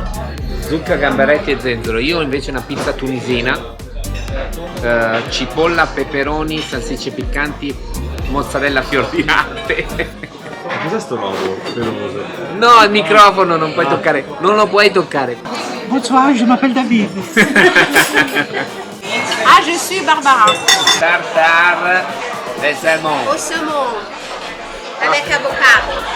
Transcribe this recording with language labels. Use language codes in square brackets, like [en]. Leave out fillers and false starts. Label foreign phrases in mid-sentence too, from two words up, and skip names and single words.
[it] Zucca, gamberetti e zenzero. Io invece una pizza tunisina, cipolla, peperoni, salsicce piccanti, mozzarella fior di latte. Cos'è sto logo peloso? No, il microfono non puoi toccare, non lo puoi toccare. [fr] Bonsoir, je m'appelle David. Ah, je suis Barbara. Tartare de saumon. Au saumon. Avec avocado.